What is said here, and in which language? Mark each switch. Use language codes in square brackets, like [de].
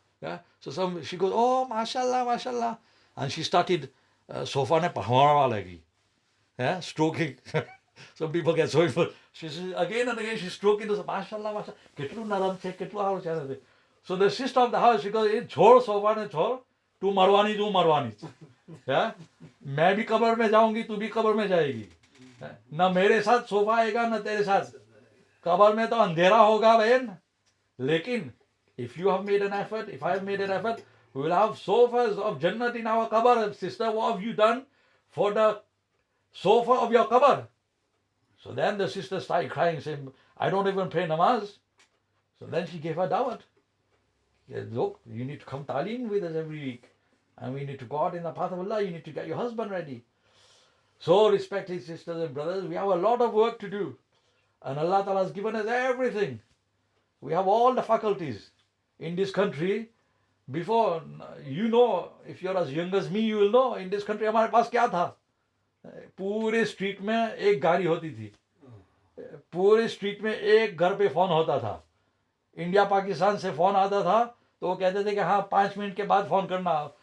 [en] Yeah? So she goes, oh, mashallah, mashallah. And she started, [gu] sofa ne pahwara lagi. [en] Yeah? Stroking. Some people get so influenced. She says, again and again, she's stroking. Mashallah, mashallah. [gu] Ketlu naram che, ketlu aur che. [en] So the sister of the house, she goes, [gu] chhod sofa ne chhod. [hi] तू मरवानी है, मैं भी कब्र में जाऊंगी, तू भी कब्र में जाएगी, न मेरे साथ सोफा आएगा न तेरे साथ, कब्र में तो अंधेरा होगा बहन. लेकिन [en] if you have made an effort, if I have made an effort, we will have sofas of Jannat in our qabr. Sister, what have you done for the sofa of your qabr? So then the sister started crying, saying, I don't even pray namaz. So then she gave her dawat. Look, you need to come talim with us every week. And we need to go out in the path of Allah. You need to get your husband ready. So, respected sisters and brothers, we have a lot of work to do. And Allah Ta'ala has given us everything. We have all the faculties in this country. Before, if you're as young as me, you will know, in this country, [hi] हमारे पास क्या था? पूरे street में एक गाड़ी होती थी. पूरे स्ट्रीट में एक घर पे फोन होता था. इंडिया पाकिस्तान से फोन आता था तो वो कहते थे कि हाँ 5 मिनट के बाद फोन करना.